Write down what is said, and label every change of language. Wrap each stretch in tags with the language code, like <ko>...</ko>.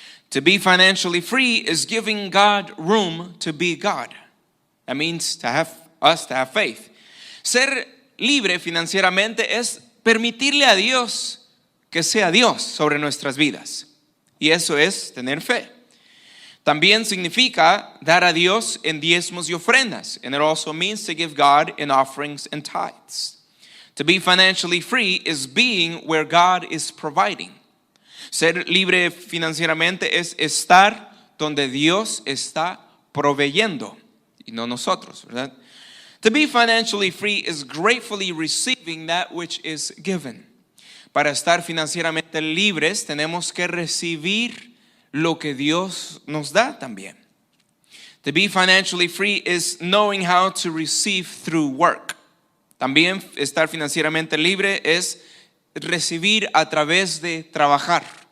<en>To be financially free is giving God room to be God. That means to have faith.</en> <es>Ser libre financieramente es permitirle a Dios que sea Dios sobre nuestras vidas. Y eso es tener fe. También significa dar a Dios en diezmos y ofrendas.</es> <en>And it also means to give God in offerings and tithes. To be financially free is being where God is providing.</en> <es>Ser libre financieramente es estar donde Dios está proveyendo y no nosotros, ¿verdad?</es> <en>To be financially free is gratefully receiving that which is given.</en> <es>Para estar financieramente libres tenemos que recibir lo que Dios nos da también.</es> <en>To be financially free is knowing how to receive through work.</en> <es>También estar financieramente libre es recibir a través de trabajar.</es>